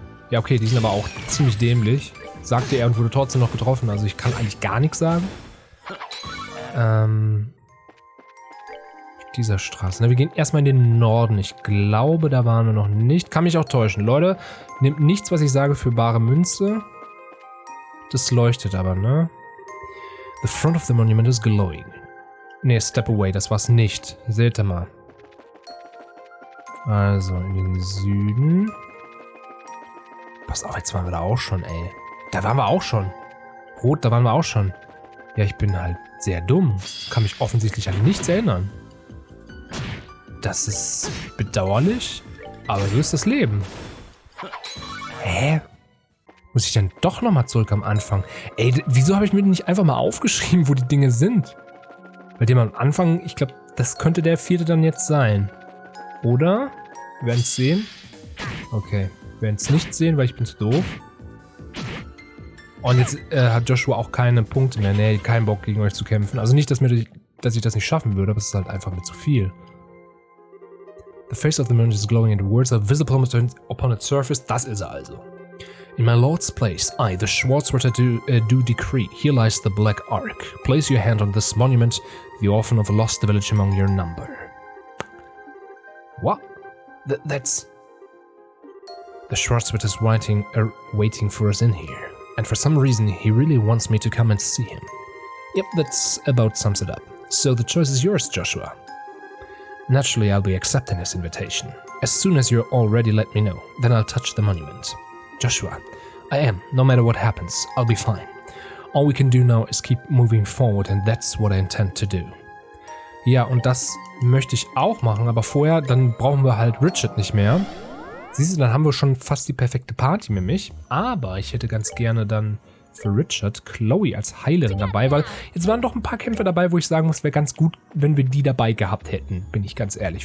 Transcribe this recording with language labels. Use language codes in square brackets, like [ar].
[de] Ja, okay, die sind aber auch ziemlich dämlich. Sagte er und wurde trotzdem noch getroffen. Also ich kann eigentlich gar nichts sagen. Dieser Straße. Ne, wir gehen erstmal in den Norden. Ich glaube, da waren wir noch nicht. Kann mich auch täuschen. Leute, nehmt nichts, was ich sage, für bare Münze. Das leuchtet aber, ne? [en] The front of the monument is glowing. [de] Ne, [en] step away, [de] das war's nicht. Seht ihr mal. Also, in den Süden. Pass auf, jetzt waren wir da auch schon, ey. Da waren wir auch schon. Rot, da waren wir auch schon. Ja, ich bin halt sehr dumm. Kann mich offensichtlich an nichts erinnern. Das ist bedauerlich, aber so ist das Leben. Hä? Muss ich dann doch nochmal zurück am Anfang? Ey, wieso habe ich mir nicht einfach mal aufgeschrieben, wo die Dinge sind? Bei dem am Anfang, ich glaube, das könnte der 4. dann jetzt sein. Oder? Wir werden es sehen. Okay, wir werden es nicht sehen, weil ich bin zu doof. Und jetzt hat Joshua auch keine Punkte mehr. Nee, keinen Bock gegen euch zu kämpfen. Also nicht, dass ich das nicht schaffen würde, aber es ist halt einfach mit zu viel. [en] The face of the moon is glowing and the words are visible upon its surface. [de] Das ist er also. [en] In my lord's place, I, the Schwarzwörter, do decree. Here lies the black ark. Place your hand on this monument, the orphan of a lost village among your number. What? That's... The Schwarzwörter is waiting for us in here. And for some reason, he really wants me to come and see him. Yep, that's about sums it up. So the choice is yours, Joshua. Naturally, I'll be accepting his invitation. As soon as you're all ready, let me know. Then I'll touch the monument. Joshua, I am. No matter what happens, I'll be fine. All we can do now is keep moving forward, and that's what I intend to do. [de] Ja, und das möchte ich auch machen, aber vorher, dann brauchen wir halt Richard nicht mehr. Siehst du, dann haben wir schon fast die perfekte Party mit mich. Aber ich hätte ganz gerne dann für Richard Chloe als Heilerin dabei, weil jetzt waren doch ein paar Kämpfe dabei, wo ich sagen muss, wäre ganz gut, wenn wir die dabei gehabt hätten, bin ich ganz ehrlich.